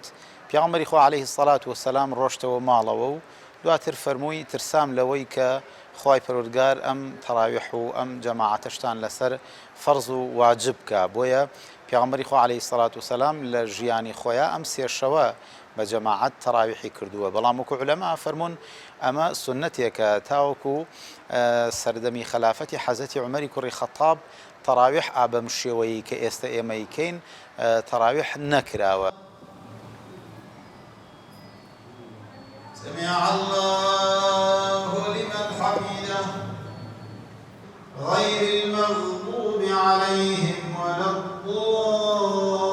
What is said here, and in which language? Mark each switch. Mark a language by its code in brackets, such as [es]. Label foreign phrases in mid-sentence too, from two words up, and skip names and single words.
[ckb] پیغەمبەری خوا [ar] عەلەیهی سەڵات وسەلام [ckb] ڕۆشتەوە ماڵەوە و دواتر فەرمووی ترسام لەوەی کە خوای پەروەردگار ئەم تەڕاویح و ئەم جەماعەتەشتان لەسەر فەرز و واجب کە بۆیە پیغەمبەری خوا [ar] عەلەیهی سەڵات وسەلام [ckb] لە ژیانی خۆیان ئەم 3 شەوە بە جەماعەت تەڕاویحی کردووە بەڵام وەکو عولەما فەرموون ئەمە سنەتێکە تاوەکو سەردەمی خەلافەتی حەزەتی عومەری کوڕی خەتاب تەڕاویح ئابەم شێوەیە کە ئێستا ئێمە ئیکەین تەڕاویح نەکراوە [ar] سمع الله لمن حمده غير المغضوب عليهم ولا الضالين